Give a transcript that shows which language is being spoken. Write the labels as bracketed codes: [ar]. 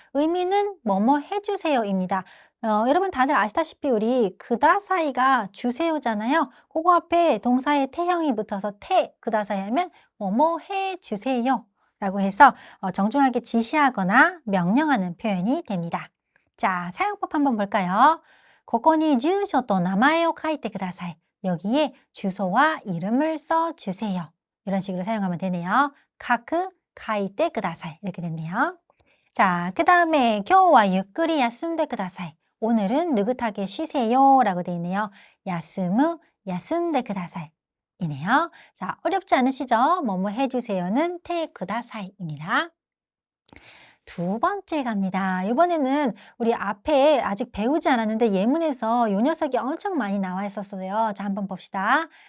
[ko] 의미는 뭐뭐 해주세요입니다. 여러분 다들 아시다시피 우리 그다사이가 주세요잖아요. 그거 앞에 동사의 태형이 붙어서 테 그다사이 하면 뭐뭐 해주세요 라고 해서 정중하게 지시하거나 명령하는 표현이 됩니다. 자, 사용법 한번 볼까요? [ja] ここに住所と名前を書いてください. [ko] 여기에 주소와 이름을 써주세요. 이런 식으로 사용하면 되네요. 카크 카이테 그다사이 이렇게 됐네요. 자, 그 다음에 [ja] 今日は ゆっくり 休んで ください. [ko] 오늘은 느긋하게 쉬세요 라고 되어 있네요. 야스무 야순데 그다사이 이네요. 자, 어렵지 않으시죠? 뭐뭐 해주세요는 테 그다사이입니다. 두 번째 갑니다. 이번에는 우리 앞에 아직 배우지 않았는데 예문에서 이 녀석이 엄청 많이 나와 있었어요. 자, 한번 봅시다.